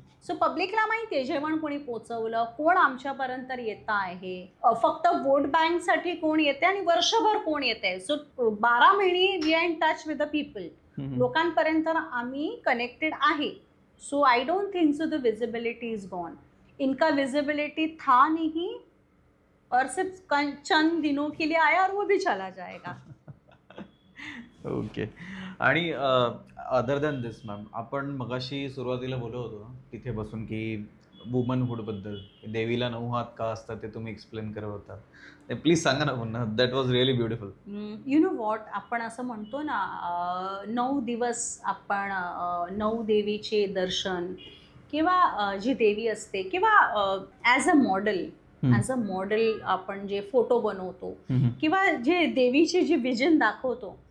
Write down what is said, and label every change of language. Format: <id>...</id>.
<mr>So पब्लिकला माहिती आहे जेवण कोणी पोचवलं, कोण आमच्यापर्यंत येत आहे, फक्त वोट बँकसाठी कोण येते आणि वर्षभर कोण येते.</mr> <en>So 12 महिने we are in touch with the people.</en> <mr>लोकांपर्यंत आम्ही कनेक्टेड आहे.</mr> <en>So I don't think so the visibility is gone.</en> <hi>इनका विजिबिलिटी था नहीं और सिर्फ चंद दिनों के लिए आया और वो भी चला जाएगा.</hi> <en>Okay.</en> <mr>आणि अदर दॅन दिस मॅम, आपण मगाशी सुरुवातीला बोललो होतो तिथे बसून की वुमनहूडबद्दल, देवीला 9 हात का असतात ते तुम्ही एक्सप्लेन करत होता. प्लीज सांगा ना पुन्हा.</mr> <en>That was really beautiful. You know what,</en> <mr>आपण असं म्हणतो ना 9 दिवस आपण 9 देवीचे दर्शन, किंवा जी देवी असते, किंवा</mr> <en>as a model</en> <mr>आपण जे फोटो बनवतो, किंवा जे देवीचे जे विजन दाखवतो.</mr>